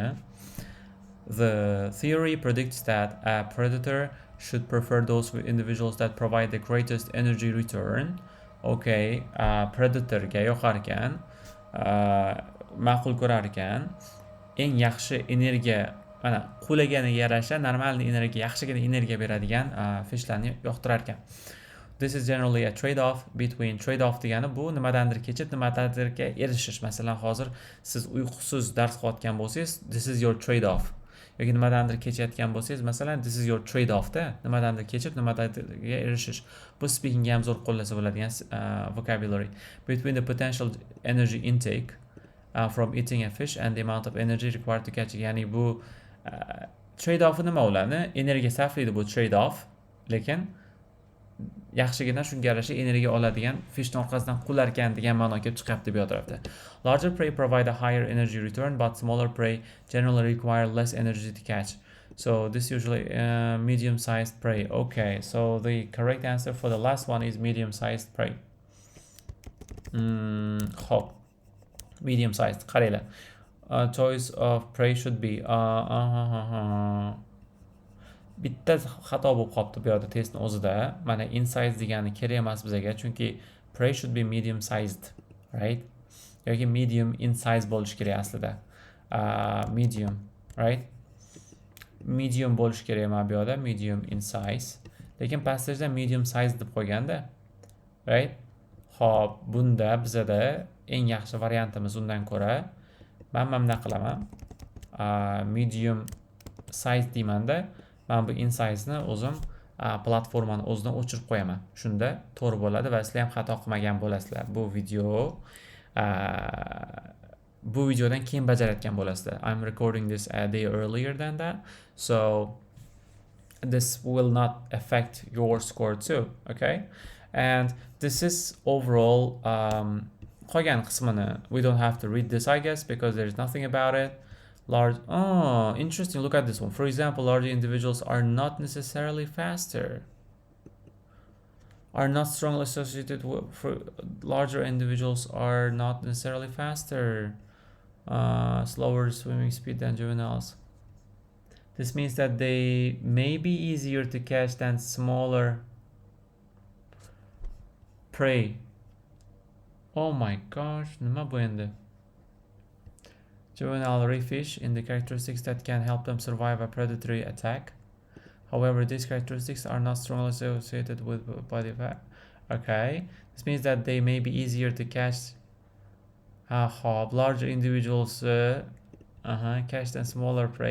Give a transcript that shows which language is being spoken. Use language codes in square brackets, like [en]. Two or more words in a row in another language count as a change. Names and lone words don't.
[en] The theory predicts that a predator should prefer those individuals that provide the greatest energy return. [uz] Okay, predatorga yoqar ekan, ma'qul ko'rar ekan, eng yaxshi energiya, mana qo'laganiga yarasha normal energiya, yaxshigina energiya beradigan fishlarni yoqtirar ekan. [en] This is generally a trade-off [uz] degani bu nimadandir kechib nimadandirga erishish. Masalan, hozir siz uyqusiz dars qilayotgan bo'lsangiz, [en] this is your trade-off. [uz] Yoki nimadandir kechayotgan bo'lsangiz, masalan, [en] this is your trade-off [uz] da, nimadandir kechib nimadandirga erishish. Bu speakingga ham zo'r qo'llasa bo'ladigan vocabulary. [en] Between the potential energy intake from eating a fish and the amount of energy required to catch it. [uz] Ya'ni bu trade-off nima bo'ladi? Energiya sarflaydi bu trade-off, lekin yaxshigina shunga yarasha energiya oladigan fishni orqasidan qular ekan degan ma'no kelib chiqyapti bu tarafda. [en] Larger prey provide a higher energy return, but smaller prey generally require less energy to catch. So this usually medium-sized prey. Okay, so the correct answer for the last one is medium-sized prey. [uz] Hop. Medium-sized. Qaranglar. [en] Choice of prey should be [uz] bitta xato bo'lib qolibdi bu yerda testning o'zida. Mana [en] in size [uz] degani kerak emas bizga, chunki [en] prey should be medium sized, right? [uz] Yoki [en] medium in size [uz] bo'lishi kerak aslida. [en] Medium right? [uz] Medium bo'lish kerak mana bu yoqda, [en] medium in size. [uz] Lekin passageda [en] medium size [uz] deb qo'yganda, right? Xo'p, bunda bizada eng yaxshi variantimiz undan ko'ra men mana qilaman. [en] Medium size [uz] deymanda, men bu [en] in size [uz] ni o'zim platformani o'zidan o'chirib qo'yaman. Shunda to'g'ri bo'ladi va sizlar ham xato qilmagan bo'lasizlar. Bu videodan keyin bajarayotgan bo'lasizlar. [en] I'm recording this a day earlier than that, so this will not affect your score too, okay? And this is overall [uz] qolgan qismini [en] we don't have to read this, I guess, because there's nothing about it. Interesting, look at this one. For example, larger individuals are not necessarily faster, are not strongly associated with, for larger individuals are not necessarily faster, slower swimming speed than juveniles. This means that they may be easier to catch than smaller prey. Oh my gosh, [uz] nima bu endi? [en] Juvenile reef fish in the characteristics that can help them survive a predatory attack. However, these characteristics are not strongly associated with body fat. Okay, this means that they may be easier to catch. Larger individuals catch than smaller prey.